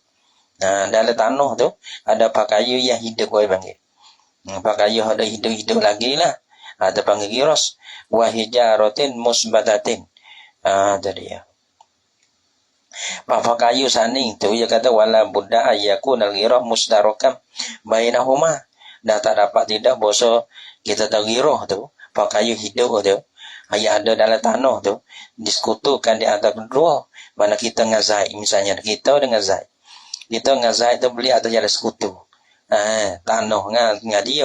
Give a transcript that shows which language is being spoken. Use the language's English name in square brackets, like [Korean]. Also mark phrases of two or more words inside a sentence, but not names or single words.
[Malay] Dalam tanah tu ada kayu yang hidup orang panggil. Kayu ada hidup lagi lah. Ada panggil giros. [Arabic] Wa hijaratin musbatatin. [Malay] Jadi ya. Kayu saning tu dia kata [Arabic] wala budda ayyakun al-ghirah musdarakam bainahuma. [Malay] Dah tak dapat tidak boso kita tahu ghirah tu. Kayu hidup tu. Yang ada dalam tanah tu diskutukan di antara kedua. Mana kita dengan Zaid misalnya. Kita dengan Zaid. Kita dengan Zaid tu beli atau jalan sekutu. tanah dengan dia.